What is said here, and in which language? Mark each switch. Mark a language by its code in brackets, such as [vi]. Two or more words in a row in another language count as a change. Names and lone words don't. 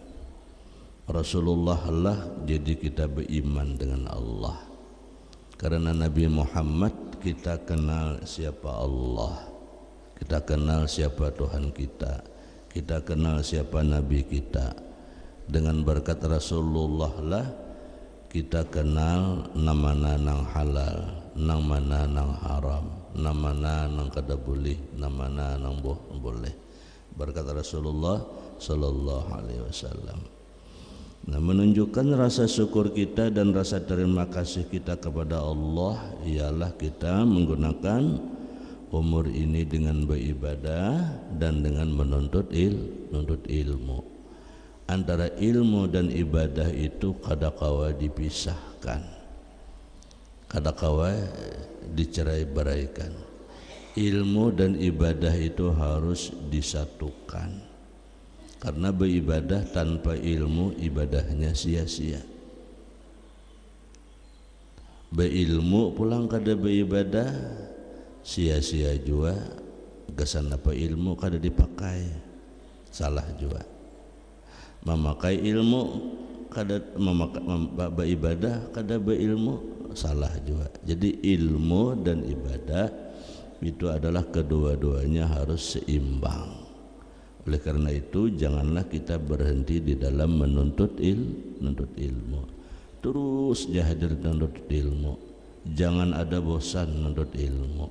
[id] Rasulullah lah jadi kita beriman dengan Allah. Karena Nabi Muhammad kita kenal siapa Allah, kita kenal siapa Tuhan kita, kita kenal siapa Nabi kita. Dengan berkat Rasulullah lah kita kenal [bjn] namana nang halal, nang mana nang haram, namana nang kada boleh, namana nang boleh. [ar] Berkat Rasulullah sallallahu alaihi wasallam. [id] Nah, menunjukkan rasa syukur kita dan rasa terima kasih kita kepada Allah ialah kita menggunakan umur ini dengan beribadah dan dengan menuntut ilmu. [bjn] Antara ilmu dan ibadah itu kadakawa dipisahkan, kadakawa dicerai-beraikan. [id] Ilmu dan ibadah itu harus disatukan, karena beribadah tanpa ilmu ibadahnya sia-sia. [bjn] Berilmu pulang kada beribadah sia-sia juga. Kesan apa ilmu kada dipakai, salah juga. Memakai ilmu kada beribadah kada berilmu, salah juga. [id] Jadi ilmu dan ibadah itu adalah kedua-duanya harus seimbang. Oleh karena itu janganlah kita berhenti di dalam menuntut ilmu. Terus hadir menuntut ilmu. Jangan ada bosan menuntut ilmu.